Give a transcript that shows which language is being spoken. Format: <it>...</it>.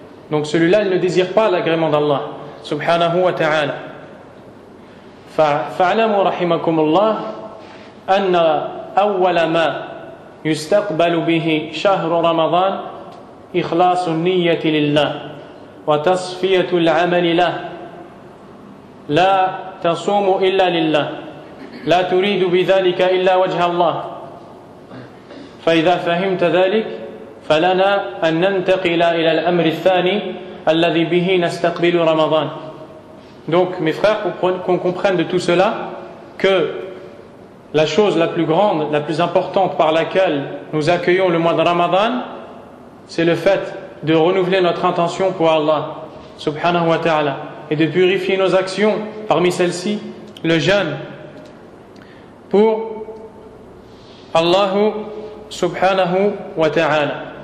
<fr>Donc celui-là il ne désire pas l'agrément d'Allah subhanahu wa ta'ala.</fr> <ar>فَاعْلَمُوا رَحِمَكُمُ اللَّهِ أَنَّ أَوَّلَ مَا يُسْتَقْبَلُ بِهِ شَهْرُ رَمَضَانَ إخلاص النية لله وتصفية العمل له. لا تصوم إلا لله لا تريد بذلك إلا وجه الله. فإذا فهمت ذلك فلنا أن ننتقل إلى الأمر الثاني الذي به نستقبل رمضان.</ar> <fr>Donc mes frères, qu'on comprenne de tout cela que la chose la plus grande, la plus importante par laquelle nous accueillons le mois de Ramadan, c'est le fait de renouveler notre intention pour Allah subhanahu wa ta'ala et de purifier nos actions, parmi celles-ci le jeûne pour Allah subhanahu wa ta'ala.</fr>